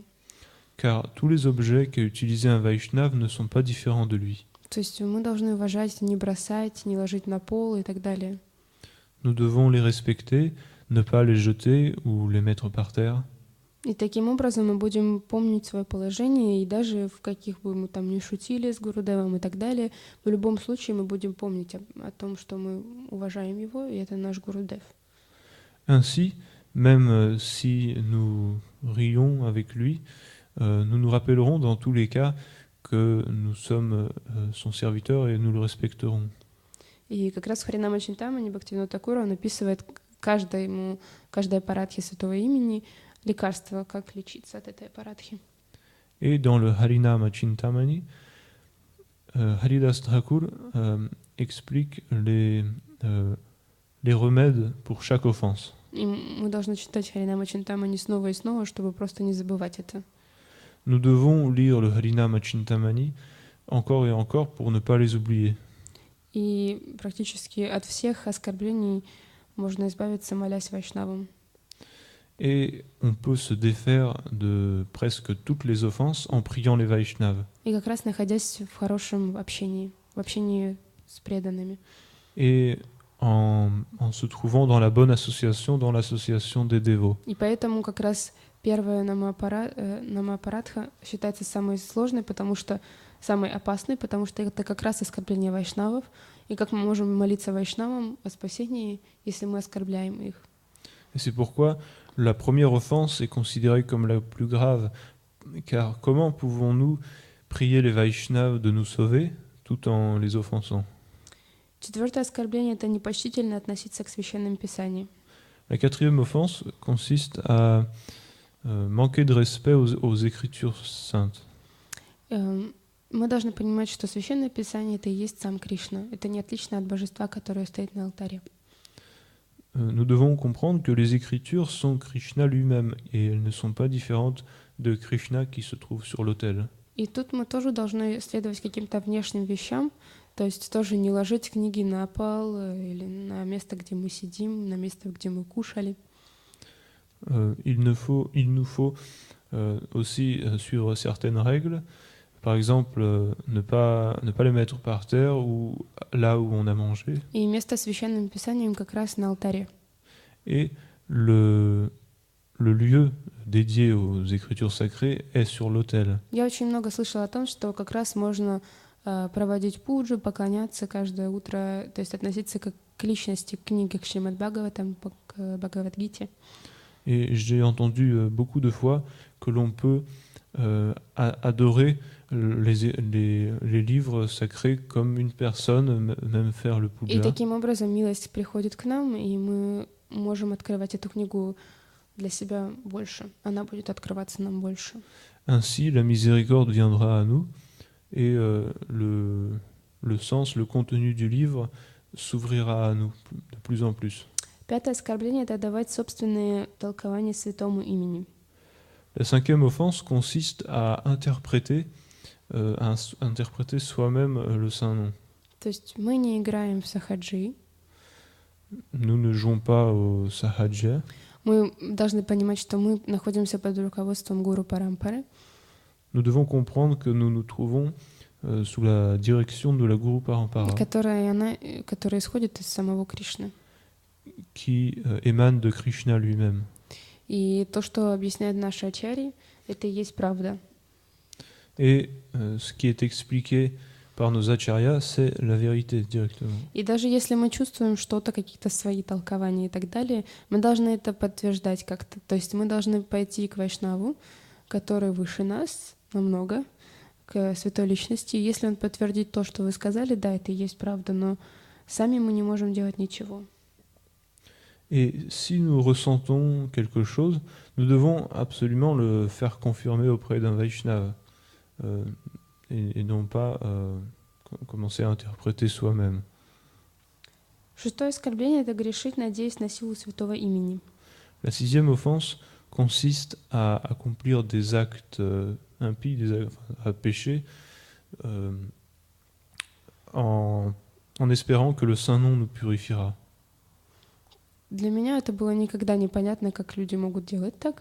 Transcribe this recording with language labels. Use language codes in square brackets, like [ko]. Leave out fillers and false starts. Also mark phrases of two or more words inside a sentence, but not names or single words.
[fr] Car tous les objets qu'a utilisé un Vaishnav ne sont pas différents de lui. [ru] То есть мы должны уважать, не бросать, не ложить на пол и так далее. [fr] Nous devons les respecter, ne pas les jeter ou les mettre par terre. [ru] И таким образом мы будем помнить свое положение, и даже в каких бы мы там ни шутили с Гурудевом и так далее, в любом случае мы будем помнить о том, что мы уважаем его, и это наш Гурудев. [fr] Ainsi, même si nous rions avec lui, nous nous rappellerons dans tous les cas que nous sommes son serviteur et nous le respecterons. [ru] И как раз в Харинама Чинтамани Бхактивинода Тхакур он описывает каждой аппаратхе святого имени лекарство, как лечиться от этой аппаратхи. [fr] Et dans le Harinama Chintamani, Haridas Thakur explique les remèdes pour chaque offense. [ru] И мы должны читать Харинама Чинтамани снова и снова, чтобы просто не забывать это. [fr] Nous devons lire le Harinama Chintamani encore et encore pour ne pas les oublier. [ru] И практически от всех оскорблений можно избавиться, молясь Вайшнавам. [fr] Et on peut se défaire de presque toutes les offenses en priant les Vaishnavas. [ru] И как раз находясь в хорошем общении, в общении с преданными. [fr] Et en se trouvant dans la bonne association, dans l'association des dévots. [ru] И поэтому как раз первая намапарадха считается самой сложной, потому что самой опасной, потому что это как раз оскорбление вайшнавов. И как мы можем молиться вайшнавам о спасении, если мы оскорбляем их? [fr] Et c'est pourquoi la première offense est considérée comme la plus grave, car comment pouvons-nous prier les Vaishnavas de nous sauver tout en les offensant? [ru] Четвертое оскорбление — это непочтительно относиться к священным писаниям. [fr] La quatrième offense consiste à manquer de respect aux Écritures saintes. [ru] Мы должны понимать, что священное писание — это и есть сам Кришна. Это не отлично от божества, которое стоит на алтаре. [fr] Nous devons comprendre que les Écritures sont Krishna lui-même et elles ne sont pas différentes de Krishna qui se trouve sur l'autel. [ru] И тут мы тоже должны следовать каким-то внешним вещам, то есть тоже не ложить книги на пол или на место, где мы сидим, на место, где мы кушали. [fr] Il nous faut aussi suivre certaines règles. Par exemple, ne pas les mettre par terre ou là où on a mangé. [ru] И место священным писанием как раз на алтаре. [fr] Et le lieu dédié aux Écritures sacrées est sur l'autel. [ru] Я очень много слышала о том, что как раз можно проводить пуджу, поклоняться каждое утро, то есть относиться как к личности, к книге, к Шримад Бхагаватам, к Бхагавад-гите. [fr] Et j'ai entendu beaucoup de fois que l'on peut adorer les livres sacrés comme une personne, même faire le puja. [ru] И таким образом милость приходит к нам, и мы можем открывать эту книгу для себя больше. Она будет открываться нам больше. [fr] Ainsi, la miséricorde viendra à nous et le sens, le contenu du livre s'ouvrira à nous de plus en plus. [ru] Пятое оскорбление — это давать собственные толкования святому имени. [fr] La cinquième offense consiste à interpréter soi-même le saint nom. [ru] То есть мы не играем в сахаджи. [fr] Nous ne jouons pas au sahaja. [ru] Мы должны понимать, что мы находимся под руководством гуру Парампары. [fr] Nous devons comprendre que nous nous trouvons sous la direction de la Guru Parampara, [ru] которая исходит из самого Кришны. [fr] Qui émane de Krishna lui-même. [ru] И то, что объясняет наши ачарьи, это и есть правда. [fr] Et ce qui est expliqué par nos acharyas, c'est la vérité directement. [ru] И даже если мы чувствуем что-то, какие-то свои толкования и так далее, мы должны это подтверждать как-то. То есть мы должны пойти к Вайшнаву, который выше нас намного, к святой личности. И если он подтвердит то, что вы сказали, да, это и есть правда, но сами мы не можем делать ничего. [fr] Et si nous ressentons quelque chose, nous devons absolument le faire confirmer auprès d'un Vaishnava et non pas commencer à interpréter soi-même. [ru] Шестое оскорбление — это грешить, надеясь на силу святого имени. [fr] La sixième offense consiste à accomplir des actes impies, à pécher, en espérant que le saint nom nous purifiera. [ru] Для меня это было никогда непонятно, как люди могут делать так.